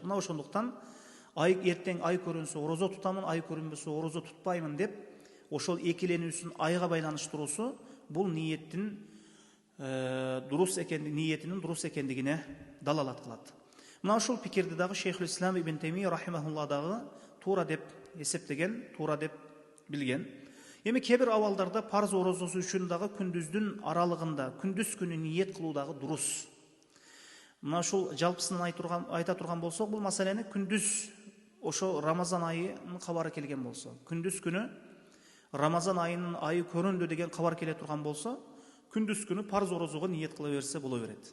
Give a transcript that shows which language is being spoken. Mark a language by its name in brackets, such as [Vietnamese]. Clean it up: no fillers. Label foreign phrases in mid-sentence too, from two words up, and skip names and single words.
[Kyrgyz] Мына ошондуктан эртең ай көрүнсө орозо тутамын, ай көрүнбөсө орозо тутпаймын деп ошол экиленүүсүн айга байланыштыруусу бул ниеттин [Kazakh] дұрыс екенді, ниетінің дұрыс екендігіне далалат қылады. [Kyrgyz] Мына ушул пикирди дагы Шейхул Ислам ибн Таймия рахимахулла дагы туура деп эсептеген, туура деп билген. Эми кээ бир абалдарда парз орозосу үчүн дагы күндүздүн аралыгында, күндүз күнү ниет кылуу дагы дурус. Мына ушул жалпысынан айта турган болсок, бул маселени күндүз ошо Рамазан айынын кабары келген болсо, күндүз күнү Рамазан айынын айы көрүндү деген кабар келе турган болсо, күндүз күнү парз орозого ниет кыла берсе боло берет.